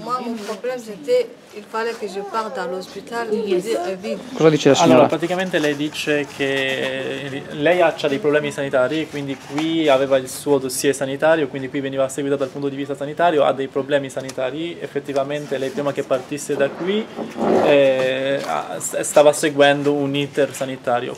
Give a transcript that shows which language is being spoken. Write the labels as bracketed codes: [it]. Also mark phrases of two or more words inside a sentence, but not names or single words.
[fr] mon problème c'était il fallait que je parte all'ospedale à vivre. [it] Cosa dice la signora? Allora, praticamente lei dice che lei ha dei problemi sanitari, quindi qui aveva il suo dossier sanitario, quindi qui veniva seguita dal punto di vista sanitario, ha dei problemi sanitari, effettivamente lei prima che partisse da qui stava seguendo un iter sanitario.